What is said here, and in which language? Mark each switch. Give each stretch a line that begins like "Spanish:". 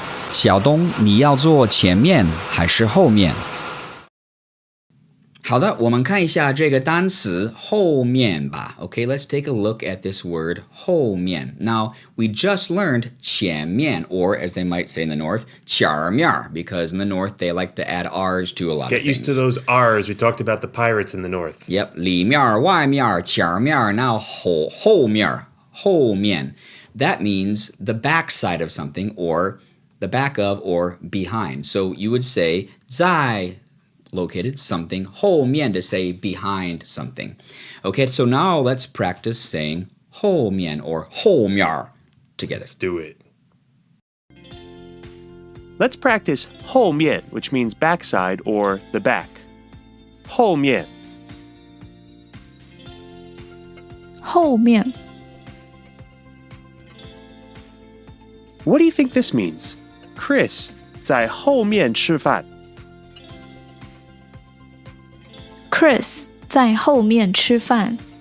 Chinese: 小东，你要坐前面还是后面？好的，我们看一下这个单词后面吧。
English: Okay, let's take a look at this word 后面. Now, we just learned 前面, or as they might say in the north, 前面, because in the north they like to add R's to a lot of things. Get used to those R's. We talked about the pirates in the north. Yep, 里面、外面、前面, now 后面, 后面. That means the back side of something, or the back of, or behind. So you would say 在 located something 后面 to say behind something. Okay, so now let's practice saying 后面 or 后面 together. Let's do it. Let's practice 后面, which means backside or the back.
Chinese: 后面。后面。
English: What do you think this means?
Chinese: Chris 在后面吃饭。 Chris 在后面吃饭。